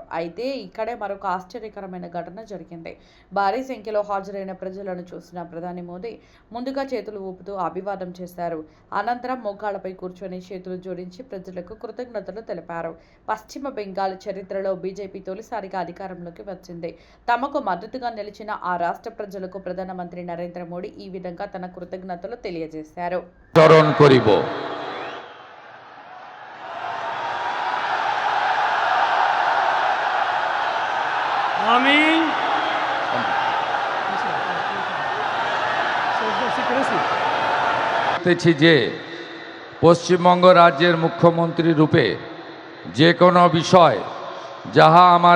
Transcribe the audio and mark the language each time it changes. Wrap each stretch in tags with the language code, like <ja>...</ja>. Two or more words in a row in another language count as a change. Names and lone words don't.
<te>అయితే ఇక్కడే మరొక ఆశ్చర్యకరమైన ఘటన జరిగింది. భారీ సంఖ్యలో హాజరైన ప్రజలను చూసిన ప్రధాని మోదీ ముందుగా చేతులు ఊపుతూ అభివాదం చేశారు. అనంతరం మోకాళ్లపై కూర్చొని చేతులు జోడించి ప్రజలకు కృతజ్ఞతలు తెలిపారు. పశ్చిమ బెంగాల్ చరిత్రలో బీజేపీ తొలిసారిగా అధికారంలోకి వచ్చింది. తమకు మద్దతుగా నిలిచిన ఆ రాష్ట్ర ప్రజలకు ప్రధానమంత్రి నరేంద్ర మోదీ ఈ విధంగా తన కృతజ్ఞతలు తెలియజేశారు.</te> <bn>আমি যে পশ্চিমবঙ্গ রাজ্যের মুখ্যমন্ত্রী রূপে যে কোনো বিষয় যাহা আমার</bn>